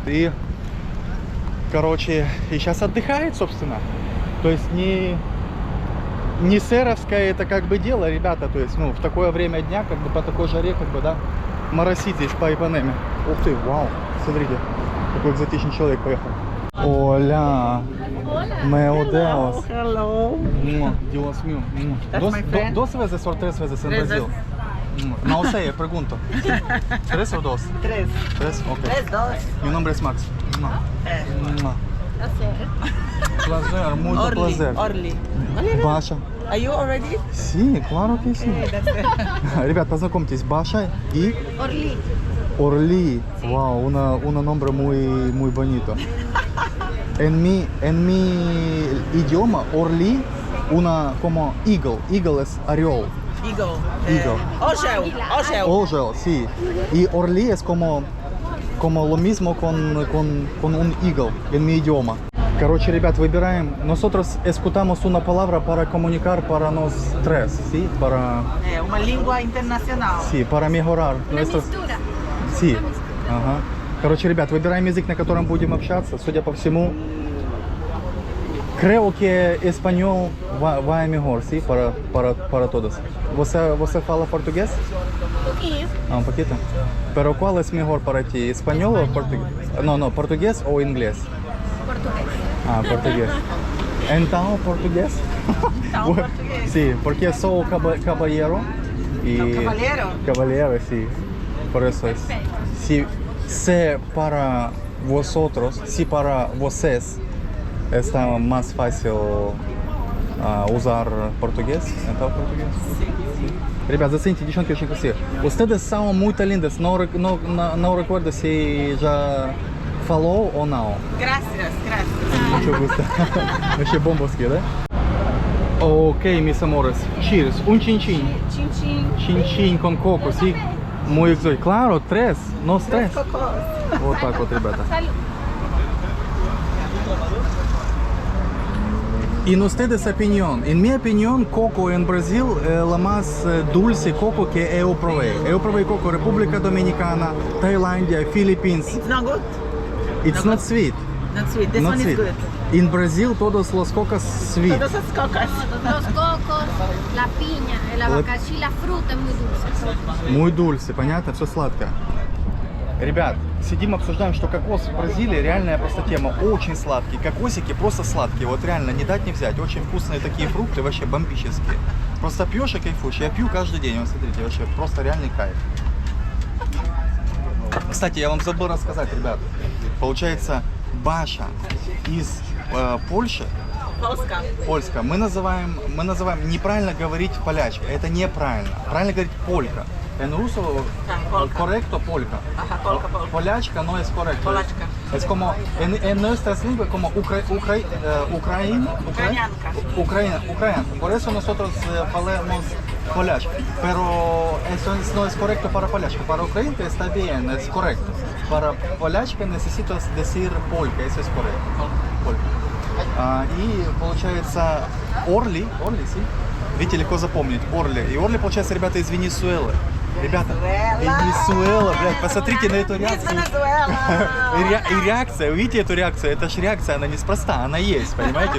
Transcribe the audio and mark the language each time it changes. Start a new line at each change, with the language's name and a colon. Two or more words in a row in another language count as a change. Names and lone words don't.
Russian: И, короче, и сейчас отдыхает, собственно. То есть не сэровское это как бы дело, ребята. То есть, ну, в такое время дня, как бы по такой жаре, как бы, да, моросить здесь по Ипанеме. Ух ты, вау, смотрите, какой экзотичный человек поехал. Оля.
Portuguese: Meu Deus.
English: Hello.
Spanish: Dios mío. That's my friend. Dos veces o tres veces en Tres Brasil? No sé, pregunto. ¿Tres o dos? Tres. Tres, ok. Tres, dos. Mi nombre es Max. Placer, mucho Orly. placer. Orly. Баша.
English: Are you already?
Spanish: Sí, claro que sí.
English: Hey, that's good.
Russian: Ребят, познакомьтесь, Баша и Orly. Orly.
Spanish: Wow, una nombre muy bonito. En mi idioma, Orly, una como eagle. Eagle es орел. Eagle. Eagle. Orzeł. Orzeł, sí. Y Orly es como lo mismo con un eagle en mi idioma.
Russian: Короче, ребят, выбираем.
Spanish: Nosotros escuchamos una palabra para comunicar para nos tres, ¿sí? Para...
Portuguese: Uma língua internacional.
Spanish: Sí, para mejorar. Una nuestros... mixtura. Sí.
Russian: Ага. Короче, ребят, выбираем язык, на котором будем общаться. Судя по всему,
Spanish: creo que español va mejor, ¿sí? Para todos.
Portuguese: ¿Você fala portugués? Pouquinho.
Spanish: Un poquito. Pero ¿cuál es mejor para ti? ¿Español o portugués? No, portugués o inglés?
Portuguese: Português. Ah, portugués. Então, portugués. Então, português.
Spanish: Sí, porque soy caballero. Y...
Portuguese: Cavalheiro?
Spanish: Caballero, sí. Por eso es. Si para vosotros, si para vocês está más fácil usar portugués, então portugués. Sí.
Russian: Ребят, зацените, девчонки очень красивые.
Portuguese: Ustedes são muito lindas. Não recuerdo se já falou ou não.
Spanish: Gracias. Mucho gusto.
Russian: Вообще бомбовские, да? Окей,
Spanish: mis amores. Cheers. Un chin-chin.
Portuguese: Tchim-tchim.
Spanish: Chin-chin con coco, sí. Muy exótico. Claro, tres. Nos tres. Cocós.
Russian: Вот так вот, ребята.
Spanish: Salud. En ustedes opinión, en mi opinión, coco en Brasil la más dulce coco que eu probé. Eu probé coco República Dominicana, Tailandia, Philippines.
English: It's not good. It's not sweet. Not sweet. This Not one sweet. is good.
Spanish: In Brazil todos los cocos sweet. Todos los cocos. Los cocos, la piña, el abacaxi, la fruta es muy dulce. Muy dulce,
Russian: понятно, все сладко. Ребят, сидим, обсуждаем, что кокос в Бразилии реальная просто тема. Очень сладкий. Кокосики просто сладкие. Вот реально не дать не взять. Очень вкусные такие фрукты, вообще бомбические. Просто пьешь и кайфуешь. Я пью каждый день. Вот смотрите, вообще просто реальный кайф. Кстати, я вам забыл рассказать, ребят. Получается, Баша из Польши, Polska. польска, мы называем неправильно говорить полячка. Это неправильно. Правильно говорить полька.
Spanish: En ruso, polka. correcto, polka. Ajá, polka, polka. Polячка no es correcto. Polachka. Es como, en nuestras lenguas, como Ucranianka. Por eso nosotros hablamos polячка. Pero eso no es correcto para polячка. Para ucraniano está bien, es correcto. Para polячка necesitas decir polka, eso es correcto. Polka.
Russian: И получается Орли, sí. Видите, легко запомнить, Орли. И Орли, получается, ребята из Венесуэлы. Ребята, Венесуэла, блядь, посмотрите на эту реакцию. И реакция, видите эту реакцию? Это же реакция, она неспроста, она есть, понимаете?